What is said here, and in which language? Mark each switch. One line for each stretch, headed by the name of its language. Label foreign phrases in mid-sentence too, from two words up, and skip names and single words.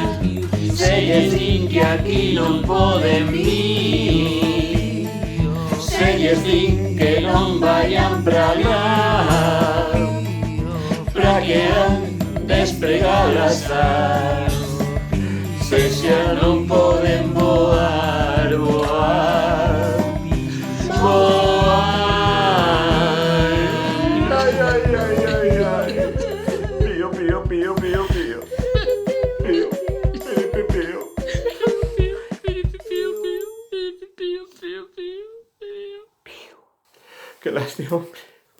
Galician: Se lles din que aquí non poden vir, se lles din que non vayan pra lá, pra que han despregar as as, se xa non poden voar, voar, voar. Ay, ay, ay, ay, ay. Pío, pío, pío, pío, pío. Pío, pío, pío.
Spanish: Qué lástima, hombre.